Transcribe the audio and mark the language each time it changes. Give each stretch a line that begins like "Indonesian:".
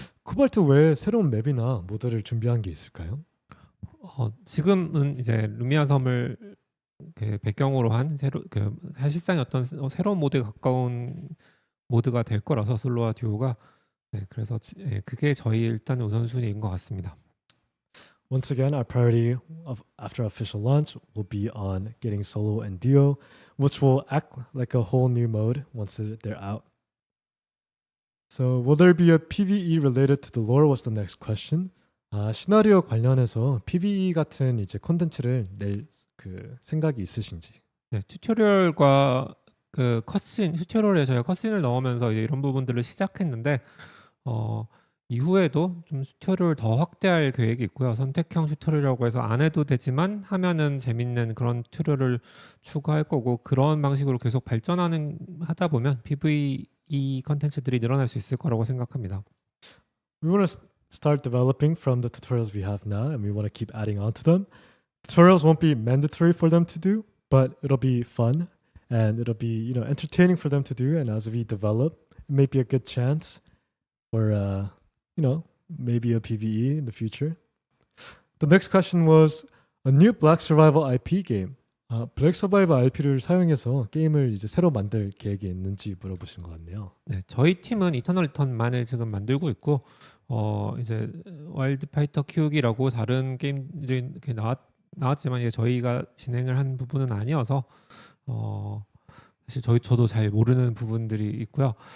Korean: 코발트 외에 새로운 맵이나 모드를 준비한 게 있을까요? 지금은 이제 루미아 섬을 배경으로 한 사실상 어떤 새로운 모드에 가까운 모드가 될 거라서 솔로와 듀오가 그래서 그게 저희 일단 우선순위인 것 같습니다.
English: Once again, our priority after official launch will be on getting solo and duo, which will act like a whole new mode once they're out. So, will there be a PvE related to the lore? Was the next question.
Korean: 시나리오 관련해서 PvE 같은 이제 콘텐츠를 낼 생각이 있으신지? 네, 튜토리얼과 튜토리얼에 저희가 컷신을 넣으면서 이제 이런 부분들을 시작했는데 이후에도 좀 튜토리얼을 더 확대할 계획이 있고요. 선택형 튜토리얼이라고 해서 안 해도 되지만 하면은 재밌는 그런 튜토리얼을 추가할 거고, 그런 방식으로 계속 하다 보면 PvE 컨텐츠들이 늘어날 수 있을 거라고 생각합니다.
English: We want to start developing from the tutorials we have now, and we want to keep adding on to them. Tutorials won't be mandatory for them to do, but it'll be fun and it'll be entertaining for them to do. And as we develop, it may be a good chance for maybe a PvE in the future. The next question was a new Black Survival IP game.
Korean: 블랙 서바이벌 IP를 사용해서 게임을 이제 새로 만들 계획이 있는지 물어보신 것 같네요. 네, 저희 팀은 이터널 리턴만을 지금 만들고 있고, 이제 와일드 파이터 키우기라고 다른 게임들이 이렇게 나왔지만 이제 저희가 진행을 한 부분은 아니어서 사실 저도 잘 모르는 부분들이 있고요.